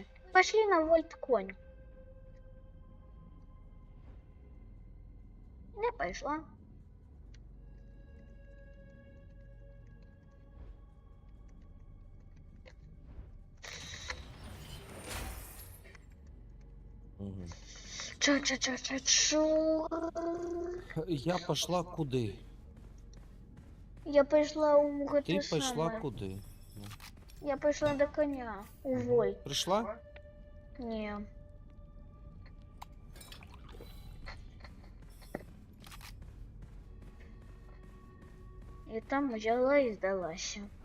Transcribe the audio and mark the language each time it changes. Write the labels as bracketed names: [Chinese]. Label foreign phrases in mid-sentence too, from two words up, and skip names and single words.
[Russian] Пошли на вольт конь. Не пошла. Угу. Ча-ча-ча-ча-чу. Я пошла куды? Я пошла у Ты гэта пошла самое. куды? Ну. Я пошла до коня. У вольт. Пришла? Не. И там взяла и сдалась.